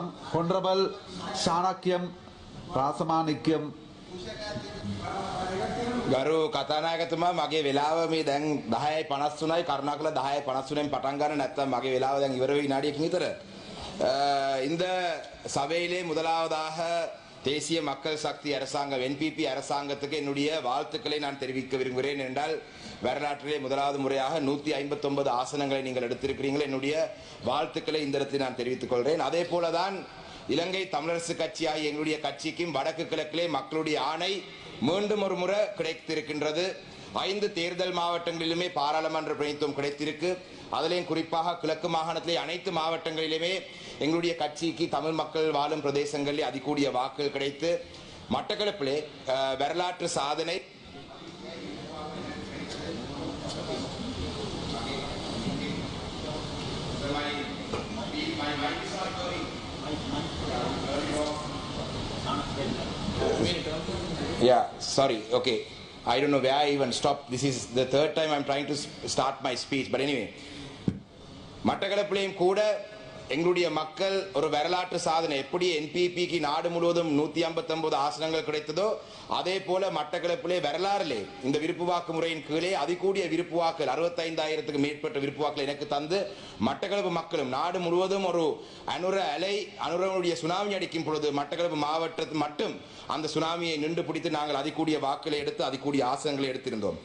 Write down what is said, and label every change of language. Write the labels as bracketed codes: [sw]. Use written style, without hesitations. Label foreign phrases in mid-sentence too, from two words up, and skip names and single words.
[en] හොනරබල් ශානක්‍යම් රාසමානික්‍යම් [si] ගරු කතානායකතුමා මගේ වෙලාව මේ දැන් 10:53යි කරුණාකරලා 10:53න් පටන් ගන්න නැත්නම් මගේ වෙලාව දැන් ඉවර වෙයි විනාඩියකින් විතර. [ta] இந்த சபையிலே முதலாவதாக தேசிய மக்கள் சக்தி அரசாங்கம் NPP அரசாங்கத்துக்கு என்னுடைய வாழ்த்துக்களை நான் தெரிவிக்க விரும்புகிறேன். என்றால் வரலாற்றிலே முதலாவது முறையாக 159 ஆசனங்களை நீங்கள் எடுத்திருக்கிறீர்கள். என்னுடைய வாழ்த்துக்களை இந்த இடத்தில் நான் தெரிவித்துக் கொள்கிறேன். அதே போலதான் இலங்கை தமிழரசு கட்சியாகிய எங்களுடைய கட்சிக்கும் வடக்கு கிழக்கிலே மக்களுடைய ஆணை மீண்டும் ஒரு முறை கிடைத்திருக்கின்றது. 5 தேர்தல் மாவட்டங்களிலுமே பாராளுமன்ற பிரதிநிதித்துவம் கிடைத்திருக்கு. அதிலேயும் குறிப்பாக கிழக்கு மாகாணத்திலே அனைத்து மாவட்டங்களிலுமே எங்களுடைய கட்சிக்கு தமிழ் மக்கள் வாழும் பிரதேசங்களிலே அதிகூடிய வாக்குகள் கிடைத்து மட்டக்களப்பிலே வரலாற்று சாதனை [en] Yeah, sorry. Okay. I don't know where I even stopped. This is the third time I'm trying to start my speech. But anyway, [ta] மட்டக்களப்பிலேயும் கூட எங்களுடைய மக்கள் ஒரு வரலாற்று சாதனை எப்படி என்பிபிக்கு நாடு முழுவதும் 159 ஆசனங்கள் கிடைத்ததோ அதே போல மட்டக்களப்பிலே வரலாறிலே இந்த விருப்பு வாக்கு முறையின் கீழே அதிகூடிய விருப்பு வாக்குகள் 65,000க்கு மேற்பட்ட விருப்பு வாக்குகள் எனக்கு தந்து மட்டக்களப்பு மக்களும் நாடு முழுவதும் ஒரு அனுரனுடைய சுனாமி அடிக்கும் பொழுது மட்டக்களப்பு மாவட்டத்தில் மட்டும் அந்த சுனாமியை நின்று பிடித்து நாங்கள் அதிகூடிய வாக்குகளை எடுத்து அதிகூடிய ஆசனங்களை எடுத்திருந்தோம்.